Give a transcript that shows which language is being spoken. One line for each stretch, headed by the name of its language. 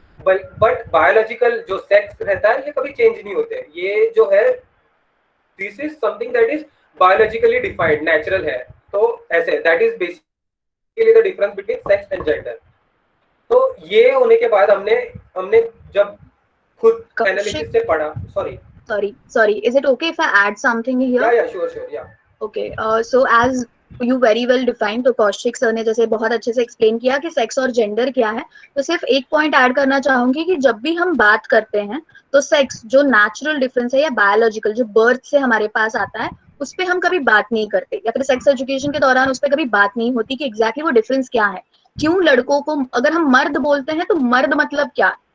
Hindi: But biological जो sex रहता है ये कभी चेंज नहीं होते, ये जो है
English: this is something that is biologically defined,
Hindi: natural है। तो ऐसे
English: That is basically the difference between sex and gender.
Hindi: तो ये होने के बाद हमने जब खुद एनालिसिस से पढ़ा,
English: sorry, is it okay if I add something here? yeah sure yeah. Okay, so as you very well defined,
Hindi: तो कौशिक सर ने जैसे बहुत अच्छे से एक्सप्लेन किया कि सेक्स और जेंडर क्या है, तो सिर्फ एक पॉइंट ऐड करना चाहूंगी कि जब भी हम बात करते हैं तो सेक्स जो नेचुरल डिफरेंस है या बायोलॉजिकल जो बर्थ से हमारे पास आता है उस पर हम कभी बात नहीं करते, या फिर सेक्स एजुकेशन के दौरान उस पर कभी बात नहीं होती कि एग्जैक्टली वो डिफरेंस क्या है। क्यों लड़कों को, अगर हम मर्द बोलते हैं तो मर्द मतलब क्या,